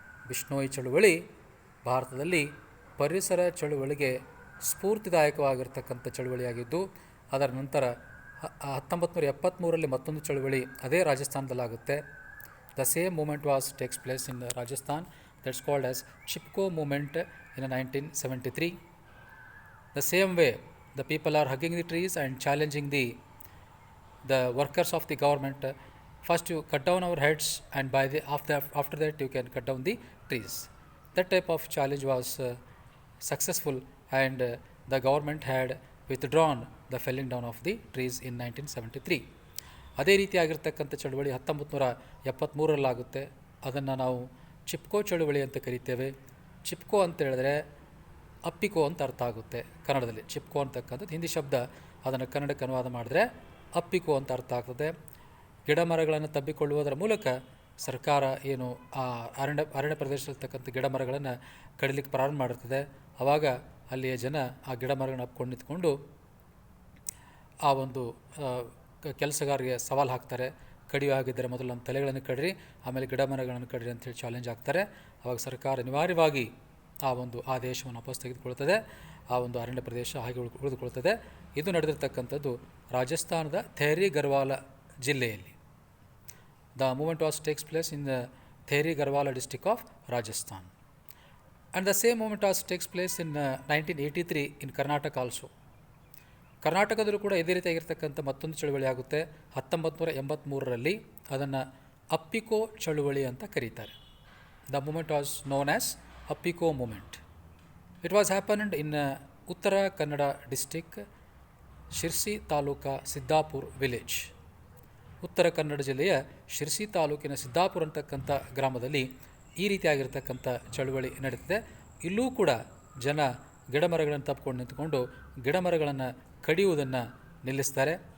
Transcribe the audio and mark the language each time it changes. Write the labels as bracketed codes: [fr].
[kn] ವಿಷ್ಣೋಯಿ ಚಳುವಳಿ ಭಾರತದಲ್ಲಿ ಪರಿಸರ ಚಳುವಳಿಗೆ ಸ್ಫೂರ್ತಿದಾಯಕವಾಗಿರ್ತಕ್ಕಂಥ ಚಳುವಳಿಯಾಗಿದ್ದು, ಅದರ ನಂತರ 1973ರಲ್ಲಿ ಮತ್ತೊಂದು ಚಳುವಳಿ ಅದೇ ರಾಜಸ್ಥಾನದಲ್ಲಾಗುತ್ತೆ. [en] The same movement takes place in Rajasthan, that's called as Chipko movement in 1973. The same way the people are hugging the trees and challenging the workers of the government. First you cut down our heads and after that you can cut down the trees. That type of challenge was successful, and the government had withdrawn the felling down of the trees in 1973. [kn] ಅದೇ ರೀತಿಯಾಗಿರ್ತಕ್ಕಂಥ ಚಳುವಳಿ 1973ರಲ್ಲಾಗುತ್ತೆ. ಅದನ್ನು ನಾವು ಚಿಪ್ಕೋ ಚಳುವಳಿ ಅಂತ ಕರಿತೇವೆ. ಚಿಪ್ಕೋ ಅಂತ ಹೇಳಿದ್ರೆ ಅಪ್ಪಿಕೋ ಅಂತ ಅರ್ಥ ಆಗುತ್ತೆ ಕನ್ನಡದಲ್ಲಿ. ಚಿಪ್ಕೋ ಅಂತಕ್ಕಂಥದ್ದು ಹಿಂದಿ ಶಬ್ದ, ಅದನ್ನು ಕನ್ನಡಕ್ಕೆ ಅನುವಾದ ಮಾಡಿದ್ರೆ ಅಪ್ಪಿಕೋ ಅಂತ ಅರ್ಥ ಆಗ್ತದೆ. ಗಿಡ ಮರಗಳನ್ನು ತಬ್ಬಿಕೊಳ್ಳುವುದರ ಮೂಲಕ ಸರ್ಕಾರ ಏನು ಆ ಅರಣ್ಯ ಪ್ರದೇಶದಲ್ಲಿರ್ತಕ್ಕಂಥ ಗಿಡ ಮರಗಳನ್ನು ಕಡಿಲಿಕ್ಕೆ ಪ್ರಾರಂಭ ಮಾಡಿರ್ತದೆ. ಆವಾಗ ಅಲ್ಲಿಯ ಜನ ಆ ಗಿಡ ಮರಗಳನ್ನು ಅಪ್ಕೊಂಡು ನಿಂತ್ಕೊಂಡು ಆ ಒಂದು ಕೆಲಸಗಾರರಿಗೆ ಸವಾಲು ಹಾಕ್ತಾರೆ. ಕಡಿಯುವಾಗಿದ್ದರೆ ಮೊದಲು ನಮ್ಮ ತಲೆಗಳನ್ನು ಕಡಿರಿ, ಆಮೇಲೆ ಗಿಡ ಮರಗಳನ್ನು ಕಡಿರಿ ಅಂಥೇಳಿ ಚಾಲೆಂಜ್ ಆಗ್ತಾರೆ. ಆವಾಗ ಸರ್ಕಾರ ಅನಿವಾರ್ಯವಾಗಿ ಆ ಒಂದು ಆದೇಶವನ್ನು ವಾಪಸ್ ತೆಗೆದುಕೊಳ್ತದೆ. ಆ ಒಂದು ಅರಣ್ಯ ಪ್ರದೇಶ ಹಾಗೆ ಉಳಿದುಕೊಳ್ತದೆ. ಇದು ನಡೆದಿರ್ತಕ್ಕಂಥದ್ದು ರಾಜಸ್ಥಾನದ ಥೇರಿ ಗರ್ವಾಲ ಜಿಲ್ಲೆಯಲ್ಲಿ. [en] The movement takes place in the Theri Garhwala district of Rajasthan. And the same movement takes place in 1983 in Karnataka also. [kn] ಕರ್ನಾಟಕದಲ್ಲೂ ಕೂಡ ಇದೇ ರೀತಿಯಾಗಿರ್ತಕ್ಕಂಥ ಮತ್ತೊಂದು ಚಳುವಳಿ ಆಗುತ್ತೆ. 1983ರಲ್ಲಿ ಅದನ್ನು ಅಪ್ಪಿಕೋ ಚಳುವಳಿ ಅಂತ ಕರೀತಾರೆ. [en] The movement was known as Appiko movement. It was happened in Uttara Kannada district, Sirsi taluka, Siddapur village. [kn] Uttara Kannada ಜಿಲ್ಲೆಯ ಶಿರ್ಸಿ ತಾಲೂಕಿನ ಸಿದ್ದಾಪುರ ಅಂತಕ್ಕಂಥ ಗ್ರಾಮದಲ್ಲಿ ಈ ರೀತಿಯಾಗಿರ್ತಕ್ಕಂಥ ಚಳುವಳಿ ನಡೀತಿದೆ. ಇಲ್ಲೂ ಕೂಡ ಜನ ಗಿಡಮರಗಳನ್ನು ತಪ್ಪಿಕೊಂಡು ನಿಂತ್ಕೊಂಡು ಗಿಡಮರಗಳನ್ನು ಕಡಿಯುವುದನ್ನು ನಿಲ್ಲಿಸ್ತಾರೆ.